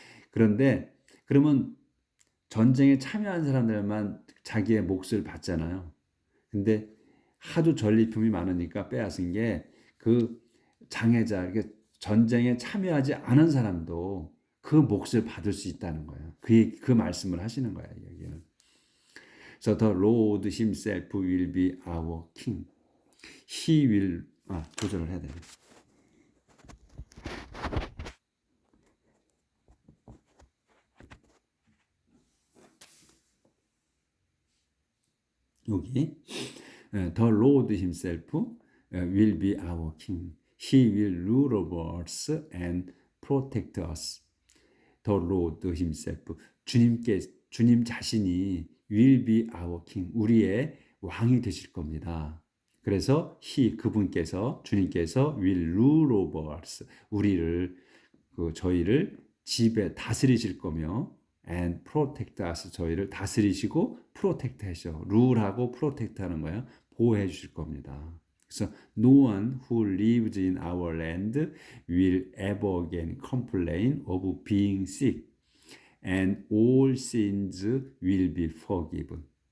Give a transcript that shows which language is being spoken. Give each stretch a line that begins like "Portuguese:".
Korean: 그런데 그러면 전쟁에 참여한 사람들만 자기의 몫을 받잖아요. 근데 하도 전리품이 많으니까 빼앗은 게 그 장애자, 이렇게 전쟁에 참여하지 않은 사람도 그 몫을 받을 수 있다는 거예요. 그 말씀을 하시는 거예요, 여기는.
English: So the Lord himself will be our king. He will,
Korean: 조절을 해야 돼요. 여기
English: The Lord himself will be our king. He will rule over us and protect us. The Lord himself.
Korean: 주님 자신이
English: will be our king.
Korean: 우리의 왕이 되실 겁니다. 그래서 주님께서
English: will rule over us.
Korean: 저희를 다스리실 거며
English: and protect us.
Korean: 저희를 다스리시고 protect 하셔. rule하고 protect 하는 거야. 보호해 주실 겁니다. 그래서
English: no one who lives in our land will ever again complain of being sick and all sins will be forgiven.